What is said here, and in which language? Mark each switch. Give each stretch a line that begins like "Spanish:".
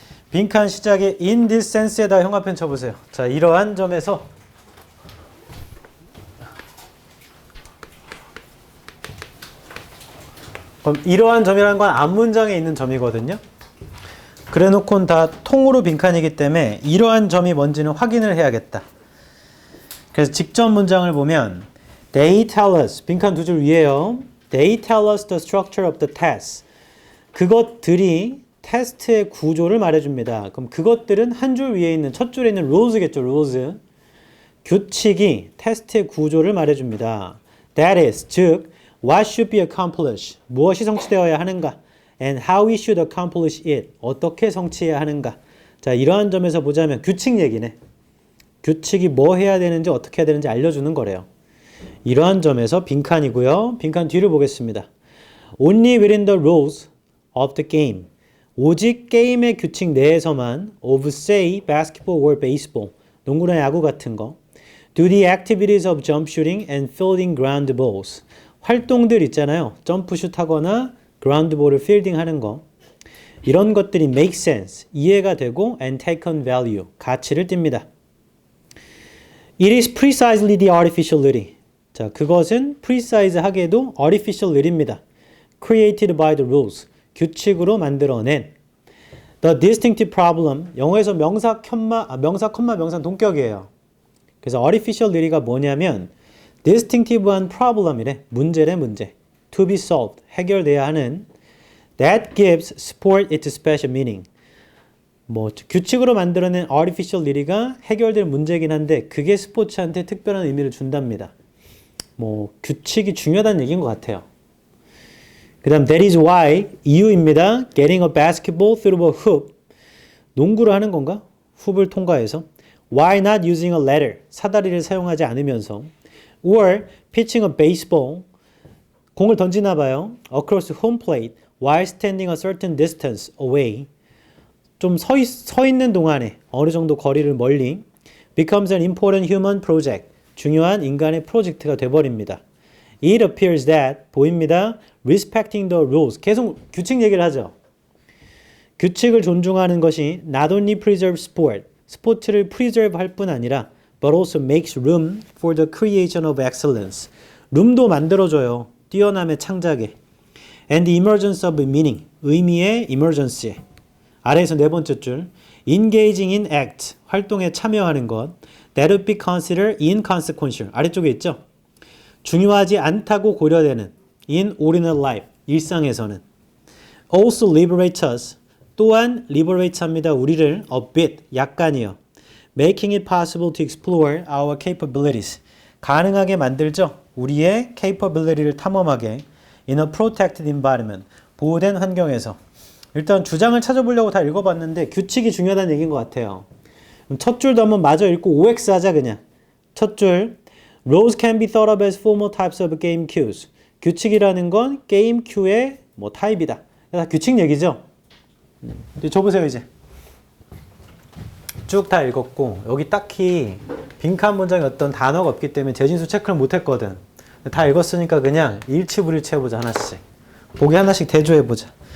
Korean: 빈칸 시작에
English: in this sense
Korean: 에다 형합펜 쳐보세요. 자, 이러한 점에서 그럼 이러한 점이라는 건 앞문장에 있는 점이거든요. 그래 놓고는 다 통으로 빈칸이기 때문에 이러한 점이 뭔지는 확인을 해야겠다. 그래서 직전 문장을 보면
English: They tell us,
Korean: 빈칸 두 줄 위에요.
English: They tell us the structure of the test.
Korean: 그것들이 테스트의 구조를 말해줍니다. 그럼 그것들은 한 줄 위에 있는 첫 줄에 있는 rules겠죠.
English: rules.
Korean: 규칙이 테스트의 구조를 말해줍니다.
English: That is, 즉 what should be accomplished.
Korean: 무엇이 성취되어야 하는가.
English: And how we should accomplish it.
Korean: 어떻게 성취해야 하는가. 자, 이러한 점에서 보자면 규칙 얘기네. 규칙이 뭐 해야 되는지 어떻게 해야 되는지 알려주는 거래요. 이러한 점에서 빈칸이고요. 빈칸 뒤를 보겠습니다.
English: Only within the rules of the game.
Korean: 오직 게임의 규칙 내에서만
English: of say basketball or baseball.
Korean: 농구나 야구 같은 거.
English: Do the activities of jump shooting and fielding ground balls.
Korean: 활동들 있잖아요. 점프슛 하거나 그라운드볼을 필딩 하는 거. 이런 것들이
English: make sense,
Korean: 이해가 되고
English: and take on value,
Korean: 가치를 띱니다.
English: It is precisely the artificial lily.
Korean: 자, 그것은 precise하게도 artificial lily입니다.
English: Created by the rules,
Korean: 규칙으로 만들어낸.
English: The distinctive problem,
Korean: 영어에서 명사, 명사 동격이에요. 그래서 artificial lily가 뭐냐면 distinctive한 problem이래. 문제래, 문제.
English: To be solved,
Korean: 해결돼야 하는.
English: That gives sport its special meaning.
Korean: 뭐 규칙으로 만들어낸 artificial lily가 해결될 문제긴 한데 그게 스포츠한테 특별한 의미를 준답니다. 뭐 규칙이 중요하다는 얘기인 것 같아요. 그 다음
English: that is why,
Korean: 이유입니다.
English: Getting a basketball through a hoop.
Korean: 농구를 하는 건가? 훅을 통과해서.
English: Why not using a ladder?
Korean: 사다리를 사용하지 않으면서.
English: Or pitching a baseball.
Korean: 공을 던지나 봐요.
English: Across home plate while standing a certain distance away.
Korean: 좀 서 있는 동안에 어느 정도 거리를 멀리.
English: Becomes an important human project.
Korean: 중요한 인간의 프로젝트가 돼버립니다.
English: It appears that,
Korean: 보입니다.
English: Respecting the rules.
Korean: 계속 규칙 얘기를 하죠. 규칙을 존중하는 것이
English: not only preserve sport,
Korean: 스포츠를 preserve 할 뿐 아니라
English: but also makes room for the creation of excellence.
Korean: 룸도 만들어줘요. 뛰어남의 창작에.
English: And the emergence of meaning.
Korean: 의미의 emergence에. 아래에서 네 번째 줄.
English: Engaging in act.
Korean: 활동에 참여하는 것.
English: That would be considered inconsequential.
Korean: 아래쪽에 있죠. 중요하지 않다고 고려되는
English: in ordinary life.
Korean: 일상에서는.
English: Also liberates us.
Korean: 또한 liberate 합니다. 우리를
English: a bit.
Korean: 약간이요.
English: Making it possible to explore our capabilities.
Korean: 가능하게 만들죠. 우리의 capability를 탐험하게.
English: In a protected environment.
Korean: 보호된 환경에서. 일단 주장을 찾아보려고 다 읽어봤는데 규칙이 중요하다는 얘기인 것 같아요. 첫 줄도 한번 마저 읽고 OX 하자 그냥. 첫 줄.
English: Rules can be thought of as formal types of game cues.
Korean: 규칙이라는 건 게임 큐의 뭐 타입이다. 다 규칙 얘기죠. 줘보세요 이제. 쭉 다 읽었고 여기 딱히 빈칸 문장에 어떤 단어가 없기 때문에 재진수 체크를 못했거든. 다 읽었으니까 그냥 일치불일치 해보자 하나씩. 보기 하나씩 대조해보자.